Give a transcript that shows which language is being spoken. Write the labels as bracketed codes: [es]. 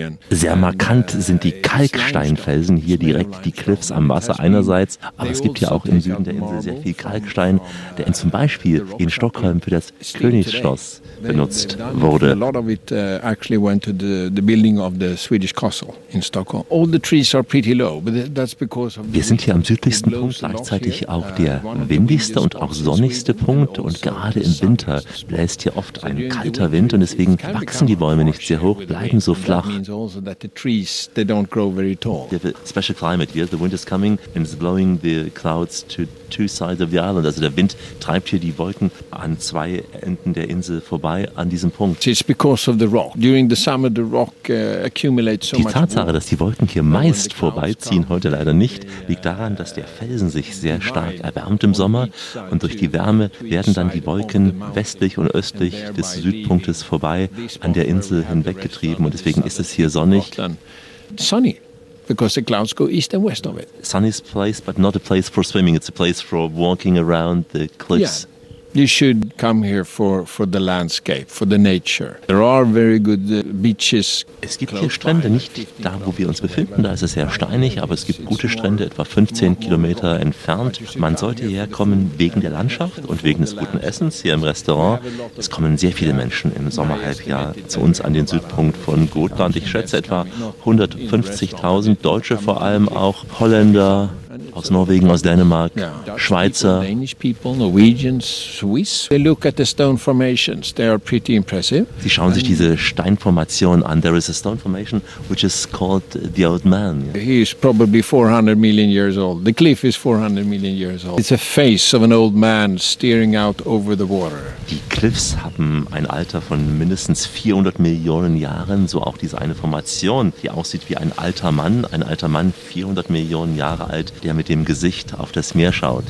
[de] Sehr markant sind die Kalksteinfelsen hier, direkt die Cliffs am Wasser einerseits, aber es gibt ja auch im Süden der Insel sehr viel Kalkstein, der zum Beispiel in Stockholm für das Königsschloss benutzt wurde. [en] A lot of it actually went to the building of the Swedish castle in Stockholm. All the trees are pretty low, but that's because of. [de] Wir sind hier am südlichsten Punkt, gleichzeitig auch der windigste und auch sonnigste Punkt, und gerade im Winter bläst hier oft ein kalter Wind und deswegen wachsen die Bäume nicht sehr hoch, bleiben so flach. [en] Special climate here, the wind is coming and is blowing the clouds to 2 sides of the island. [de] Also der Wind treibt hier die Wolken an 2 Enden der Insel vorbei an diesem Punkt. [en] It's because of the rock. During the summer the rock accumulates so much. [de] Die Tatsache, dass die Wolken hier meist vorbeiziehen, heute leider nicht, liegt daran, dass der Felsen sich sehr stark erwärmt im Sommer und durch die Wärme werden dann die Wolken westlich und östlich des Südpunktes vorbei an der Insel hinweggetrieben und deswegen ist es hier sonnig. [en] Sunny. Because the clouds go east and west of it. Sunny's place, but not a place for swimming. It's a place for walking around the cliffs. Yeah. You should come here for the landscape, for the nature. There are very good beaches. [de] Es gibt hier Strände, nicht da, wo wir uns befinden, da ist es sehr steinig, aber es gibt gute Strände, etwa 15 Kilometer entfernt. Man sollte hierher kommen wegen der Landschaft und wegen des guten Essens hier im Restaurant. Es kommen sehr viele Menschen im Sommerhalbjahr zu uns an den Südpunkt von Gotland. Ich schätze etwa 150.000 Deutsche, vor allem auch Holländer, aus Norwegen, aus Dänemark, Schweizer. Sie schauen sich diese Steinformation an. [en] There is a stone formation which is called the Old Man. He is probably 400 million years old. The cliff is 400 million years old. It's a face of an old man staring out over the water. [de] Die Cliffs haben ein Alter von mindestens 400 Millionen Jahren, so auch diese eine Formation, die aussieht wie ein alter Mann. Ein alter Mann, 400 Millionen Jahre alt, der mit dem Gesicht auf das Meer schaut.